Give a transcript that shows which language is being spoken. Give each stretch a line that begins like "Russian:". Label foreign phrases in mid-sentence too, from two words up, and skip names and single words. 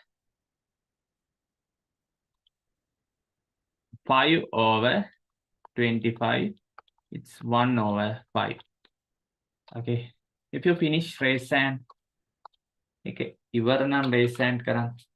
English: 5 over 25. It's 1 over 5. Okay. If you finish, raise hand.
Sinhala: Okay. ඉවර නම්
English: raise hand
Sinhala: කරන්න.